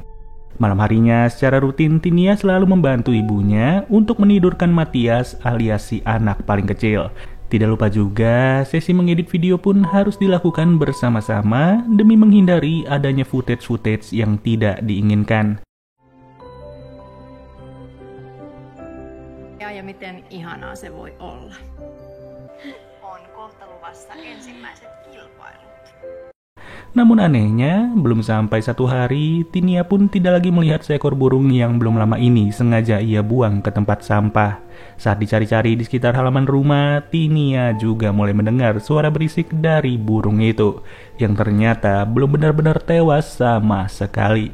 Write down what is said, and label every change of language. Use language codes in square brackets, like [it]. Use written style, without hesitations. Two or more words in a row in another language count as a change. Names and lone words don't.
[id] Malam harinya secara rutin Tinia selalu membantu ibunya untuk menidurkan Matias alias si anak paling kecil. Tidak lupa juga sesi mengedit video pun harus dilakukan bersama-sama demi menghindari adanya footage-footage yang tidak diinginkan. [fi] Ja miten ihanaa se voi olla. On kohta luvassa ensimmäiset kilpailut. [id] Namun anehnya, belum sampai satu hari, Tinia pun tidak lagi melihat seekor burung yang belum lama ini sengaja ia buang ke tempat sampah. Saat dicari-cari di sekitar halaman rumah, Tinia juga mulai mendengar suara berisik dari burung itu, yang ternyata belum benar-benar tewas sama sekali.